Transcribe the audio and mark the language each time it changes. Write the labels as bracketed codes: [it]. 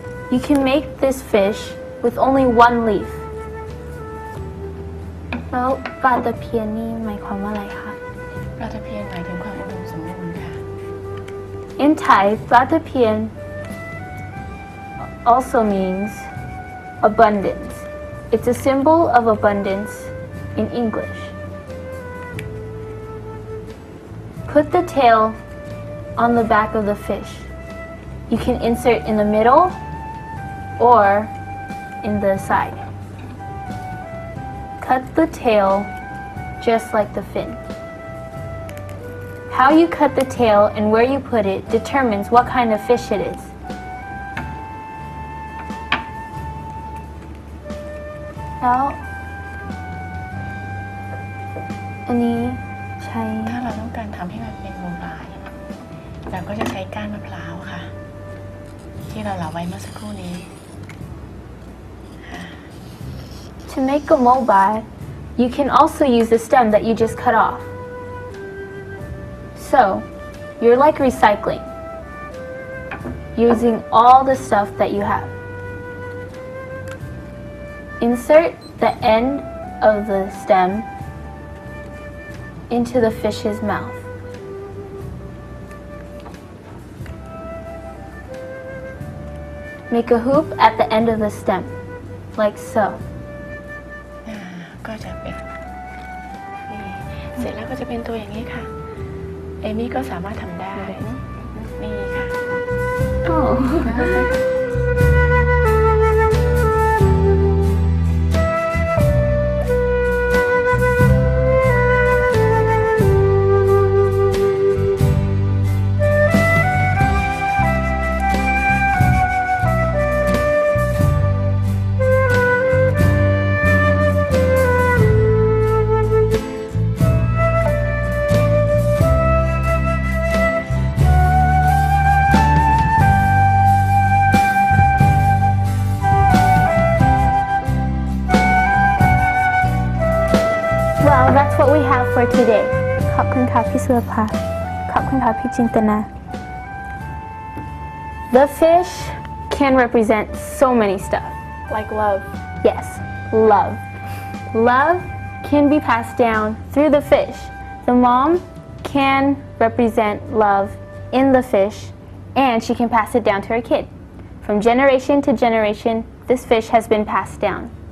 [en] You can make this fish with only 1 leaf. [th] แล้วปลาตะเพียนนี่หมายความว่าอะไรคะ ปลาตะเพียนหมายถึงความอุดมสมบูรณ์ค่ะ [en] In Thai, ปลาตะเพียน also means abundance. It's a symbol of abundance in English. Put the tail on the back of the fish. You can insert in the middle or in the side. Cut the tail just like the fin. How you cut the tail and where you put it determines what kind of fish it is. Now, [th] อันนี้ใช้ ถ้าเราต้องการทำให้มันเป็นวงลายเราก็จะใช้ก้านมะพร้าวค่ะ ที่เราเหลาไว้เมื่อสักครู่นี้ [en] To make a mobile, you can also use the stem that you just cut off. So, you're like recycling, using all the stuff that you have. Insert the end of the stem into the fish's mouth. Make a hoop at the end of the stem, like so. [th] ก็จะเป็นนี่เสร็จแล้วก็จะเป็นตัวอย่างนี้ค่ะ เอมี่ก็สามารถทำได้ นี่ค่ะ [en] Well, that's what we have for today. [th] ขอบคุณค่ะพี่สุรภาขอบคุณค่ะพี่จินตนา [en] The fish can represent so many stuff. like love Yes, love. Love can be passed down through the fish. The mom can represent love in the fish, and she can pass it down to her kid. From generation to generation, this fish has been passed down.